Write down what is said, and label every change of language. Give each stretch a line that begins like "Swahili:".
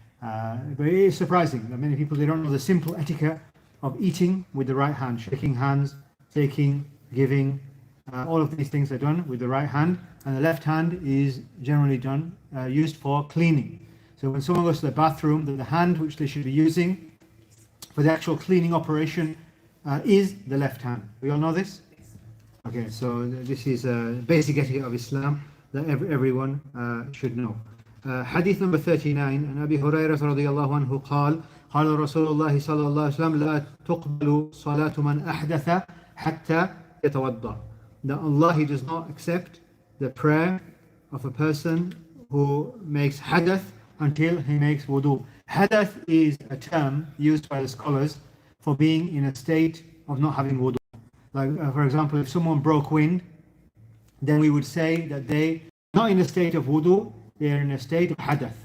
English: But it is surprising that many people, they don't know the simple etiquette of eating with the right hand, shaking hands, taking, giving, all of these things are done with the right hand, and the left hand is generally done, used for cleaning. So when someone goes to the bathroom, the hand which they should be using for the actual cleaning operation is the left hand. We all know this? Okay, so this is a basic etiquette of Islam that everyone should know. Hadith number 39,
Arabic: عن أبي هريرة رضي الله عنه قال قال رسول الله صلى الله عليه وسلم لا تقبل صلاة من أحدث حتى يتوضأ.
English: That Allah, He does not accept the prayer of a person who makes hadath until he makes wudu. Hadath is a term used by the scholars for being in a state of not having wudu. Like for example, if someone broke wind, then we would say that they are not in a state of wudu, they are in a state of hadath.